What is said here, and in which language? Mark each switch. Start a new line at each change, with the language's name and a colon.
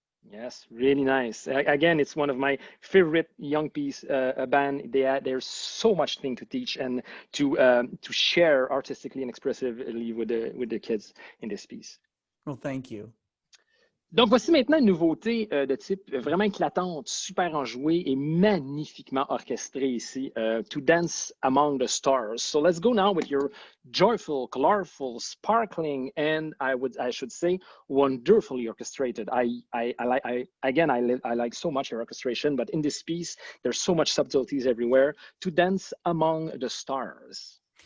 English: Yes, really nice. Again, it's one of my favorite young piece band. There's so much thing to teach and to share artistically and expressively with the kids in this piece. Well, thank you.
French: Donc, voici maintenant une nouveauté de type vraiment éclatante, super enjouée et magnifiquement orchestrée ici, To Dance Among the Stars.
English: So let's go now with your joyful, colorful, sparkling, and I should say, wonderfully orchestrated. I like so much your orchestration, but in this piece, there's so much subtleties everywhere. To Dance Among the Stars.